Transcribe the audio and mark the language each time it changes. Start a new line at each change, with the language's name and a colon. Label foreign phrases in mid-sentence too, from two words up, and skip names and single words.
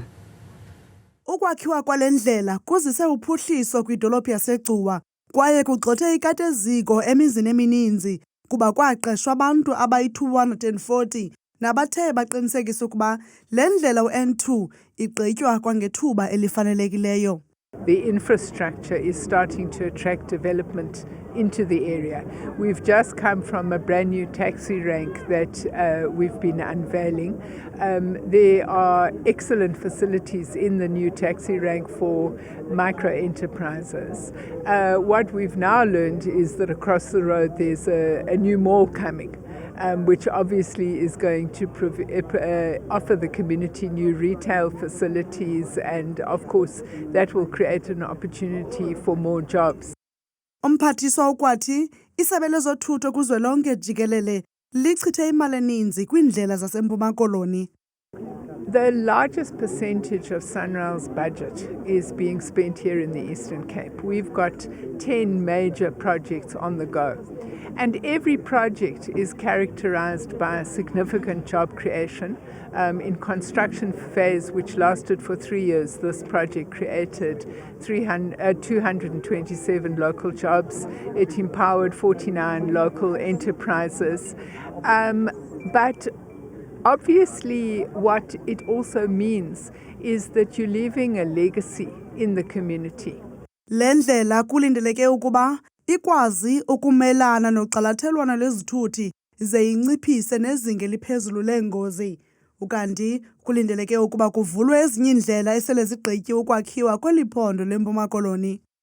Xhosa: Ukwakhiwa kwale ndlela kuzise uphuhliso kwidolophu yaseGcuwa kwaye kugxothe ikateziko emizini emininzi kuba kwaqeshwa abantu abayi-240 nabathe baqinisekisa ukuba le ndlela u-N2 igqitywa kwangethuba elifanelekileyo.
English: The infrastructure is starting to attract development into the area. We've just come from a brand new taxi rank that we've been unveiling. There are excellent facilities in the new taxi rank for micro enterprises. What we've now learned is that across the road there's a new mall coming. Which obviously is going to offer the community new retail facilities, and of course that will create an opportunity for more jobs.
Xhosa: Umphathiswa ukwathi isebe lezothutho kuzwelonke jikelele lichithe imali eninzi kwiindlela zaseMpuma Koloni.
English: The largest percentage of SANRAL's budget is being spent here in the Eastern Cape. We've got 10 major projects on the go. And every project is characterized by a significant job creation. In construction phase, which lasted for 3 years, this project created 227 local jobs. It empowered 49 local enterprises. But obviously, what it also means is that you're leaving a legacy in the community.
Xhosa: Le ndlela kulindeleke ukuba ikwazi ukumelana noxalathelwana lwezithuthi ze inciphise nezinga eliphezulu leengozi. Ukanti kulindeleke ukuba kuvulwe ezinye indlela esele zigqityiwe ukwakhiwa kweli phondo leMpuma Koloni.